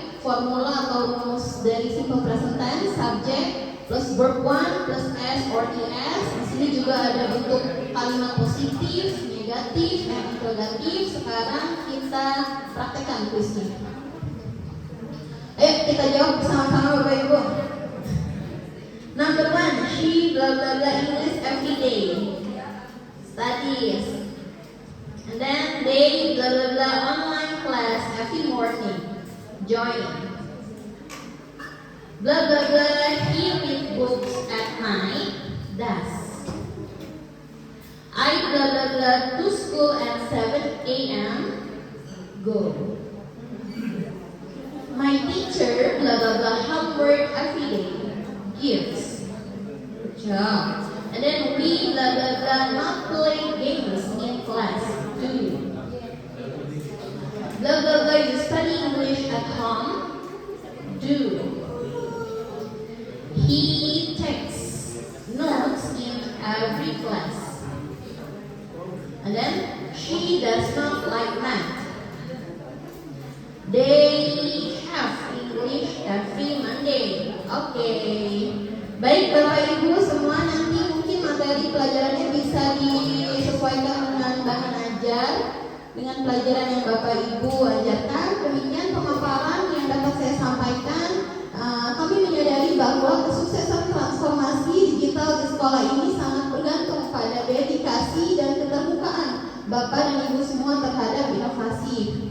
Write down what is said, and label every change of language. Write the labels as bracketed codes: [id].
[id] Formula atau rumus dari [en] simple present tense, subject plus verb 1 plus s or es. [id] Di sini juga ada bentuk kalimat positif, negatif, dan interrogatif. Sekarang kita praktekkan kuisnya. Ayo kita jawab bersama-sama Bapak Ibu. [en] Number 1, she blah blah blah English every day. Studies. And then they blah blah blah online class every morning. Join. Blah blah blah he read books at night. Does. I blah blah blah to school at 7 a.m. Go. My teacher blah blah blah homework every day. Gives. Good job. And then we blah blah blah not play games in class. Do. Blah blah blah you study English at home. Do. He takes notes in every class. And then she does not like math. They have English every Monday. Okay. [id] Baik Bapak Ibu semua, nanti mungkin materi pelajarannya bisa disesuaikan dengan bahan ajar, dengan pelajaran yang Bapak Ibu ajarkan. Demikian pemaparan yang dapat saya sampaikan. Kami menyadari bahwa kesuksesan transformasi digital di sekolah ini sangat bergantung pada dedikasi dan keterbukaan Bapak dan Ibu semua terhadap inovasi.